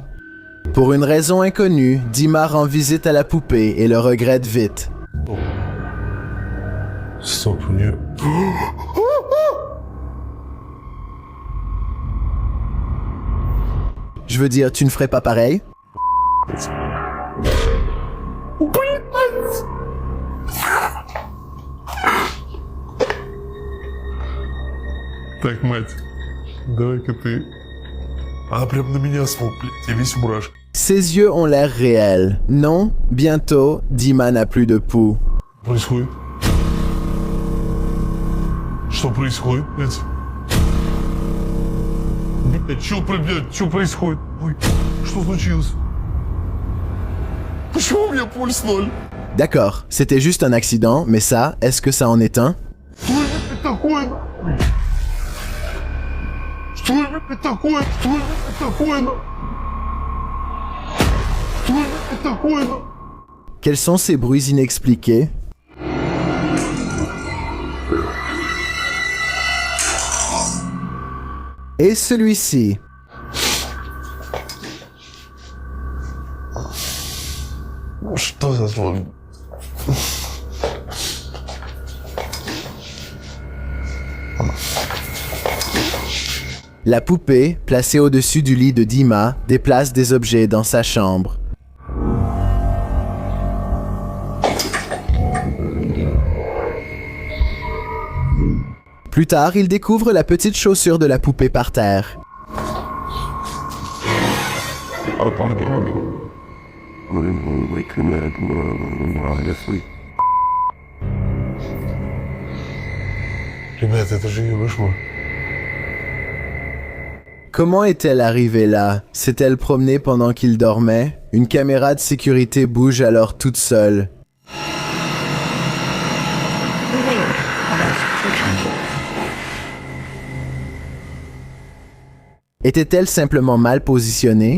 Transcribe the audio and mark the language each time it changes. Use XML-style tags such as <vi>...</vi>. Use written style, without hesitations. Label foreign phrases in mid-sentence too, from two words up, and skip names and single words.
<fr>Pour une raison inconnue, Dima rend visite à la poupée et le regrette vite.</fr> <ru>Стоп, у нее...</ru> <fr>Je veux dire, tu ne ferais pas pareil?</fr> <ru>Так, мать, давай-ка ты... Она прям на меня смотрит, блядь, я весь в мурашках.</ru> <fr>Ses yeux ont l'air réels. Non, bientôt, Dima n'a plus de pouls.</fr> <ru>Происходит? Что происходит, блядь? Блядь, что происходит? Ой, что случилось? Почему у меня пульс 0?</ru> <fr>D'accord, c'était juste un accident, mais ça, est-ce que ça en est un?</fr> <ru>Что это такое? Что это такое? Что это такое? Что это такое?</ru> <fr>Quels sont ces bruits inexpliqués? Et celui-ci.</fr> <ru>Что за звук?</ru> <fr>La poupée, placée au-dessus du lit de Dima, déplace des objets dans sa chambre. Plus tard, il découvre la petite chaussure de la poupée par terre.</fr> <ru>Ребята, это же ее кошмар.</ru> <fr>Comment est-elle arrivée là? S'est-elle promenée pendant qu'il dormait? Une caméra de sécurité bouge alors toute seule. Était-elle simplement mal positionnée?</fr>